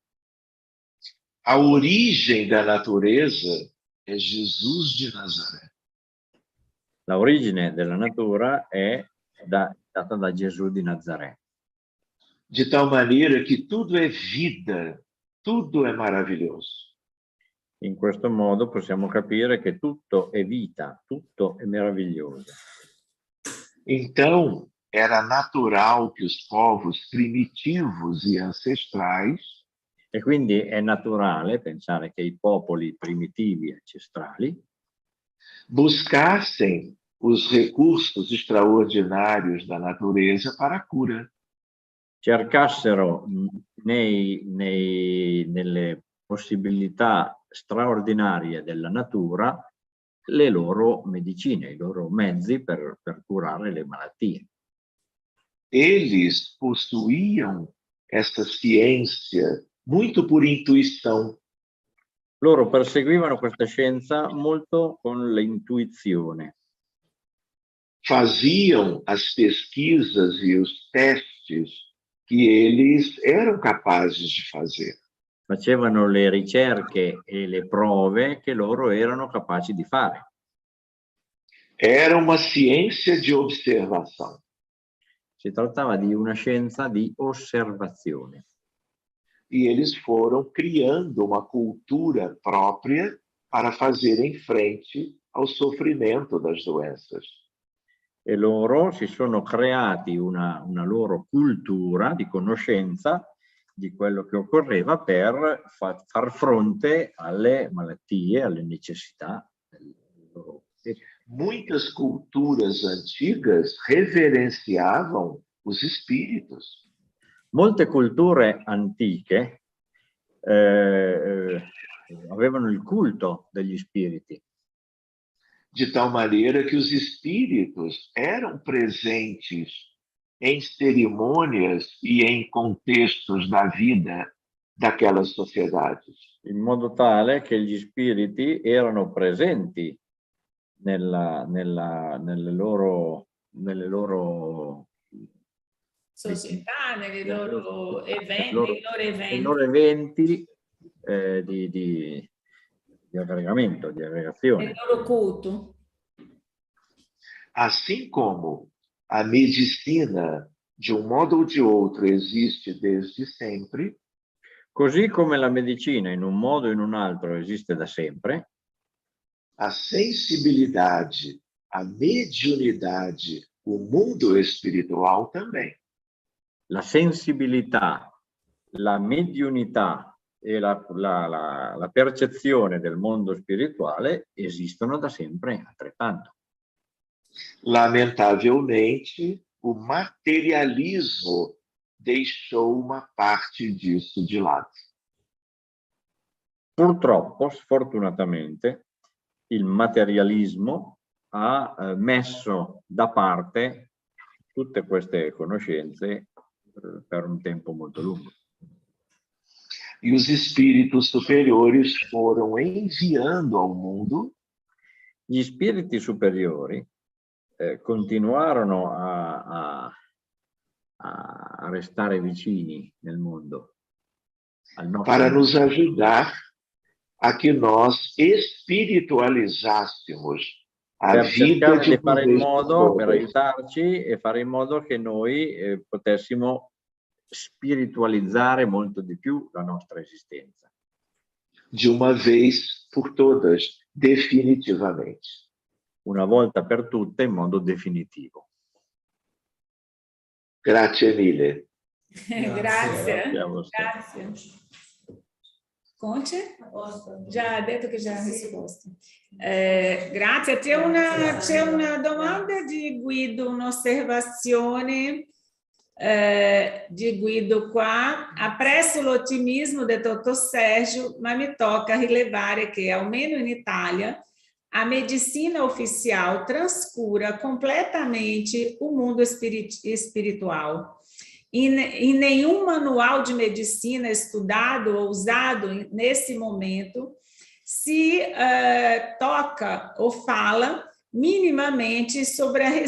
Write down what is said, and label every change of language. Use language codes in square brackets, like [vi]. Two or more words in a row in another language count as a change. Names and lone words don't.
[pt] A origem da natureza è Jesus de Nazaré. [it] La origine della natura è data da Gesù di Nazaré. [pt] De tal maneira que tudo é vida, tudo é maravilhoso. [it] In questo modo possiamo capire che tutto è vita, tutto è meraviglioso. [pt] Então, era natural que os povos primitivos e ancestrais [it] E quindi è naturale pensare che i popoli primitivi ancestrali [pt] buscassem os recursos extraordinários da natureza para a cura. [it] cercassero nelle possibilità straordinarie della natura le loro medicine, i loro mezzi per curare le malattie. [pt] Eles possuíam essa ciência muito por intuição. [it] Loro perseguivano questa scienza molto con l'intuizione. [pt] Faziam as pesquisas e os testes que eles eram capazes de fazer. [it] Facevano le ricerche e le prove che loro erano capaci di fare. [pt] Era uma ciência de observação. [it] Si trattava di una scienza di osservazione. [pt] E eles foram criando uma cultura própria para fazerem frente ao sofrimento das doenças. [it] E loro si sono creati una loro cultura di conoscenza di quello che occorreva per far fronte alle malattie, alle necessità del loro. [pt] Muitas culturas antigas reverenciavam os espíritos. [it] Molte culture antiche avevano il culto degli spiriti. [pt] De tal maneira que os espíritos eram presentes em cerimônias e em contextos da vida daquelas sociedades. [it] In modo tale che gli spiriti erano presenti nelle loro società, nei loro eventi, nei loro eventi di aggregamento, di aggregazione. nel loro culto. [pt] Assim como a medicina, de um modo ou de outro, existe desde sempre, [it] Così come la medicina in un modo o in un altro esiste da sempre, [pt] a sensibilidade, a mediunidade, o mundo espiritual também. [it] la sensibilità, la mediunità e la percezione del mondo spirituale esistono da sempre altrettanto. [pt] Lamentavelmente, o materialismo deixou uma parte disso de lado. [it] Purtroppo, sfortunatamente, il materialismo ha messo da parte tutte queste conoscenze per un tempo molto lungo. [pt] E os espíritos superiores foram enviando ao mundo [it] Gli spiriti superiori continuarono a restare vicini nel mondo al nostro [pt] para [it] mondo, [pt] nos ajudar a que nós espiritualizássemos a [it] per [pt] vida [it] cercare [pt] de [it] di fare in modo, per [pt] todos. [it] aiutarci e fare in modo che noi potessimo spiritualizzare molto di più la nostra esistenza. De uma vez por todas, definitivamente. Una volta per tutte in modo definitivo. Grazie mille. Grazie. Grazie. Grazie. Conte? Già ha detto che già ha risposto. Grazie. C'è una domanda di Guido, un'osservazione di Guido qua. Appresso l'ottimismo del dottor Sérgio, ma mi tocca rilevare che, almeno in Italia, [pt] a medicina oficial transcura completamente o mundo espiritual. em nenhum manual de medicina estudado ou usado nesse momento se toca ou fala minimamente sobre